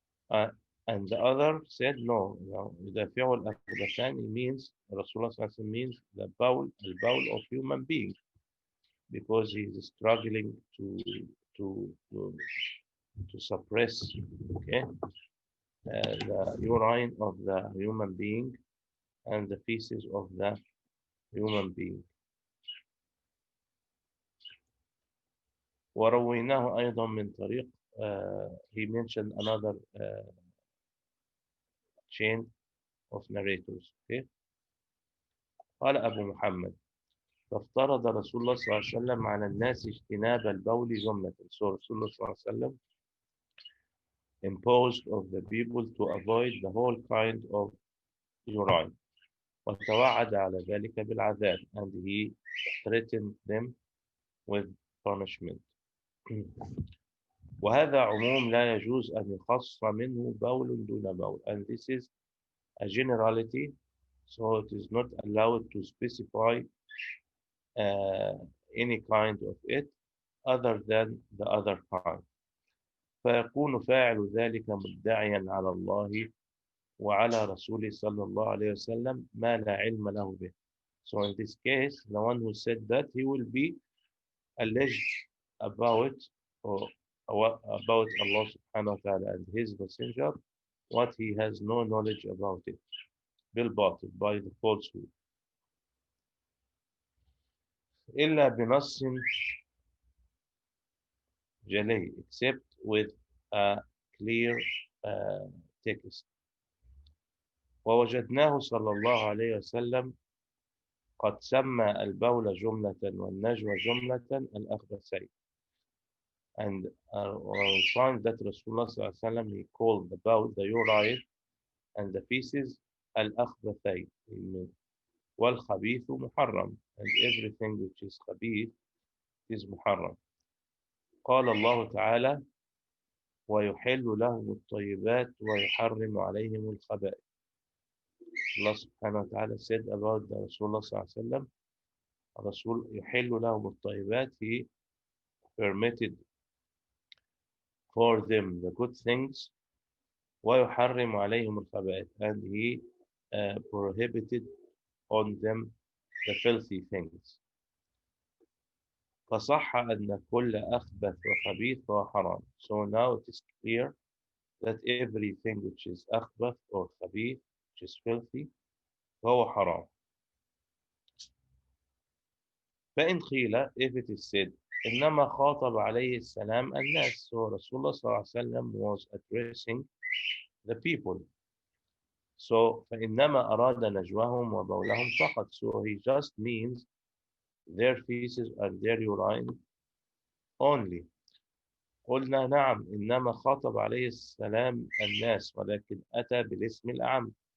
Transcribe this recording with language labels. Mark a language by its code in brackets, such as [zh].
[en] And the other said no, the fi'l al-akhbathani means Rasulullah means the bawl, al-bawl of human being, because he is struggling to suppress, okay, the urine of the human being and the feces of the human being. [ar] ورويناه أيضا من طريق, [en] he mentioned another chain of narrators. Okay. [ar] قال أبو محمد فافترض رسول الله صلى الله عليه وسلم على الناس اجتناب البول جملة. [en] So Rasulullah صلى الله عليه وسلم imposed of the people to avoid the whole kind of urine. [ar] وتوعد على ذلك بالعذاب, [en] and he threatened them with punishment. [ar] وهذا عموم لا يجوز أن يخص منه بول دون بول, [en] and this is a generality, so it is not allowed to specify any kind of it other than the other kind. [ar] فيكون فاعل ذلك مدعيا على الله وعلى رسوله صلى الله عليه وسلم ما لا علم له به. [en] So in this case, the one who said that, he will be alleged about Allah subhanahu wa ta'ala and his messenger what he has no knowledge about it, [ar] بالباطل, [en] by the falsehood. [ar] إلا بنص جلي, [en] except with a clear text. [ar] ووجدناه صلى الله عليه وسلم قد سمى البول جملة والنجوى جملة الأخبثين. [en] And we find that Rasulullah صلى الله عليه وسلم, he called the bowl, the urine and the feces al-akhbathayn, [ar] wal-khabith muharram, [en] and everything which is khabith is muharram. [ar] قال الله تعالى ويحل لهم الطيبات ويحرم عليهم الخبائث. [en] Allah subhanahu wa ta'ala said about the Rasulullah صلى الله عليه وسلم, Rasul [ar] يحل لهم الطيبات, [en] he permitted for them the good things, [ar] ويحرم عليهم الخبائث, [en] and he prohibited on them the filthy things. [ar] فصح أن كل أخبث وخبيث فهو حرام. [en] So now it is clear that everything which is أخبث or خبيث, which is filthy, [ar] فهو حرام. فإن قيل, [en] if it is said, [ar] إنما خاطب عليه السلام الناس. [en] So Rasulullah صلى الله عليه وسلم was addressing the people. So [ar] فإنما أراد نجوهم وبولهم فقط. [en] So he just means their feces and their urine only. [ar] قلنا نعم إنما خاطب عليه السلام الناس ولكن أتى بالاسم الأعم.